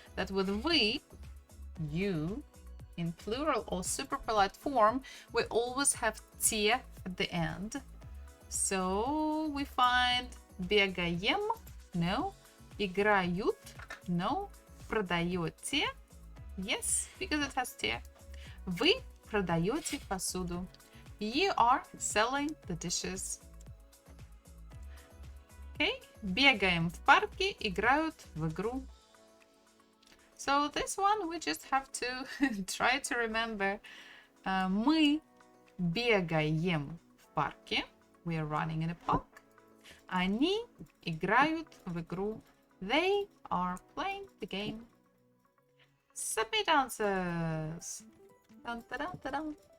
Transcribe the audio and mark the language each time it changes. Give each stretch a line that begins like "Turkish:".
English: That with we, you, in plural or super polite form, we always have te at the end. So we find бегаем, no.
Russian: Играют.
English: No.
Russian: Продаете.
English: Yes, because it has te.
Russian: Вы продаете посуду.
English: You are selling the dishes. Okay.
Russian: Бегаем в парке, играют в игру.
English: So this one we just have to try to remember.
Russian: Мы бегаем в парке.
English: We are running in a park.
Russian: Они играют в игру.
English: They are playing the game. Submit answers. Dun, dun, dun, dun, dun.